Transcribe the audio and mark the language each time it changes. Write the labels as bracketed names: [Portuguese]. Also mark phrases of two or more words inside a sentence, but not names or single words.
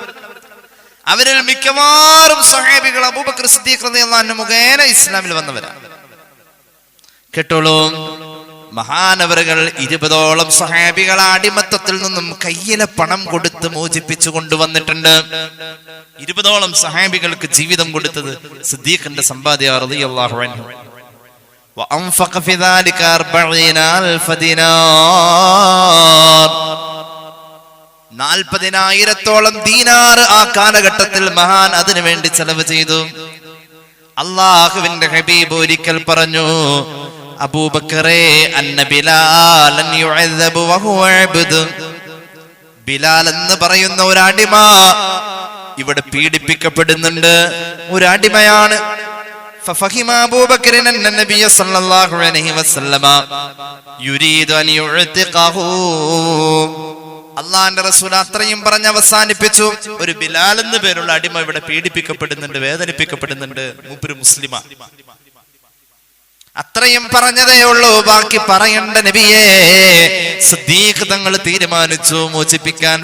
[Malayalam] അവരിൽ മിക്കവാറും സ്വഹാബികൾ അബൂബക്കർ സിദ്ദീഖ് [Arabic] رضي الله عنه [Malayalam] മുഖേന ഇസ്ലാമിൽ വന്നവരാണ്. കേട്ടോളൂ, മഹാനവറുകൾ 20ഓളം സ്വഹാബികളെ അടിമത്തത്തിൽ നിന്നും കയ്യിലെ പണം കൊടുത്ത് മോചിപ്പിച്ചു കൊണ്ടുവന്നിട്ടുണ്ട്. 20ഓളം സ്വഹാബികൾക്ക് ജീവിതം കൊടുത്തത് സിദ്ദീഖിന്റെ സമ്പാദ്യ [Arabic] رضي الله عنه. وأنفق في ذلك 40,000 دينار. [Malayalam] 40,000 ദീനാർ ആ കാലഘട്ടത്തിൽ മഹാൻ അതിനു വേണ്ടി ചെലവ് ചെയ്തു. അല്ലാഹുവിന്റെ ഹബീബ് ഒരിക്കൽ പറഞ്ഞു, അബൂബക്കറേ, [Arabic] أن بلالا يعذب وهو عبد. [Malayalam] ബിലാൽ എന്ന് പറയുന്ന ഒരു അടിമ ഇവിടെ പീഡിപ്പിക്കപ്പെടുന്നുണ്ട്. ഒരു അടിമയാണ്. [Arabic] ففهم أبو بكر أن النبي صلى الله عليه وسلم يريد أن يعتقه. [Malayalam] അള്ളാന്റെ റസൂൽ അത്രയും പറഞ്ഞ് അവസാനിപ്പിച്ചു. ഒരു ബിലാൽ എന്ന് പേരുള്ള അടിമ ഇവിടെ പീഡിപ്പിക്കപ്പെടുന്നുണ്ട്, വേദനിപ്പിക്കപ്പെടുന്നുണ്ട്. മൂപ്പര് മുസ്ലിമാ. അത്രയും പറഞ്ഞതേ ഉള്ളൂ, ബാക്കി പറയണ്ട നബിയേ. സിദ്ദീഖ് തങ്ങൾ തീരുമാനിച്ചു മോചിപ്പിക്കാൻ.